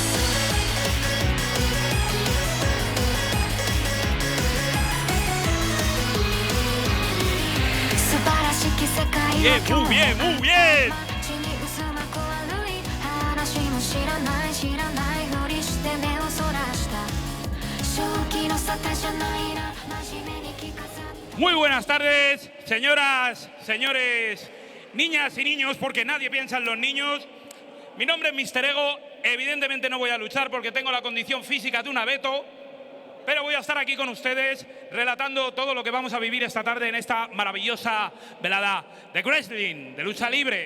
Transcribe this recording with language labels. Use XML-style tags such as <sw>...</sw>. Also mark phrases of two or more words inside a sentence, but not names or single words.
<ja>素晴らしき世界は今日も街に渦巻く悪い話も知らないふりして目をそらした正気の沙汰じゃないな真面目に聞かさ</ja> <es>Muy buenas tardes, señoras, señores, niñas y niños, porque nadie piensa en los niños. Mi nombre es Mr. Ego, evidentemente no voy a luchar porque tengo la condición física de un abeto, pero voy a estar aquí con ustedes relatando todo lo que vamos a vivir esta tarde en esta maravillosa velada de wrestling, de lucha libre.</es>